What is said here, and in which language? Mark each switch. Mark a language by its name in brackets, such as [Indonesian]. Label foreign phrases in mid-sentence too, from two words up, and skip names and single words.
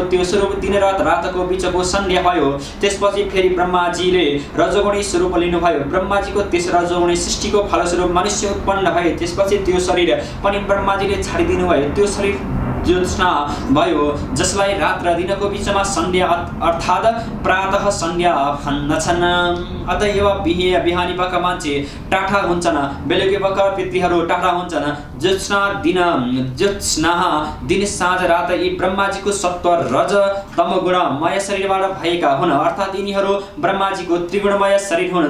[Nepali] त्यो स्वरूप दिन र रातको बीचको सन्ध्या भयो। त्यसपछि फेरि ब्रह्माजीले रजोगुणी स्वरूप लिनुभयो। ब्रह्माजीको त्यस रजोगुणी सृष्टिको फलस्वरूप मनुष्य उत्पन्न भए। त्यसपछि त्यो शरीर पनि ब्रह्माजीले छाडिदिनु भयो। त्यो शरीर ज्योत्स्ना भयो, जसलाई रात र दिनको बीचमा सन्ध्या अर्थात् प्रातः सन्ध्या भन्दछन्। अतएव बिहानी पख मान्छे टाठा हुन्छन्, बेलुकी पख पितृहरू टाठा हुन्छन्। ज्योत्स्ना दिन साँझ रात यी ब्रह्माजीको सत्व रज तमगुणमय शरीरबाट भएका हुन्, अर्थात् यिनीहरू ब्रह्माजीको त्रिगुणमय शरीर हुन्।